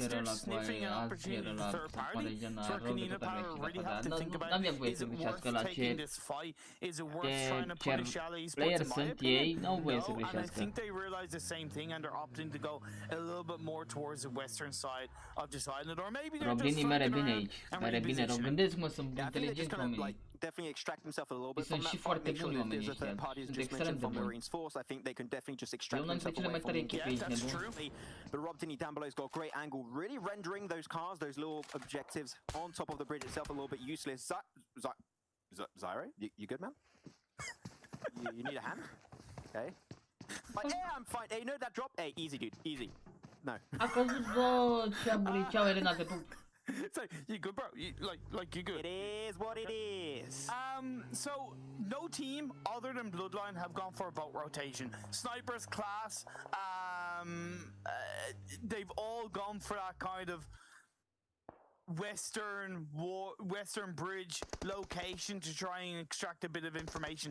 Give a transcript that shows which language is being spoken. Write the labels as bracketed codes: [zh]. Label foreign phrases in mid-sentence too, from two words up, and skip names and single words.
[en] They're sniffing an opportunity to third party. So Kanina Power really have to think about, is it worth taking this fight? Is it worth trying to punish Yala Esports? In my opinion, no. And I think they realize the same thing, and they're opting to go a little bit more towards the western side of this island, or maybe they're just [ro] mere bine aici, mere bine rău. Gândesc-mă, sunt inteligenți oamenii. [en] Definitely extract himself a little bit from that fight. Make sure that there's a third party as just mentioned from Marines Force. I think they can definitely just extract themselves away from it. Yeah, that's true. But Robdini down below's got a great angle, really rendering those cars, those little objectives on top of the bridge itself a little bit useless. Zyro, you good, man? you need a hand? Okay. Like, yeah, I'm fine. Hey, you know that drop? Hey, easy, dude, easy. No. [ro] A căzut, bă, ceau, Elena, te pup. [en] So you good, bro? Like you good? It is what it is. So no team other than Bloodline have gone for a boat rotation. Snipers, Class, they've all gone for that kind of western bridge location to try and extract a bit of information.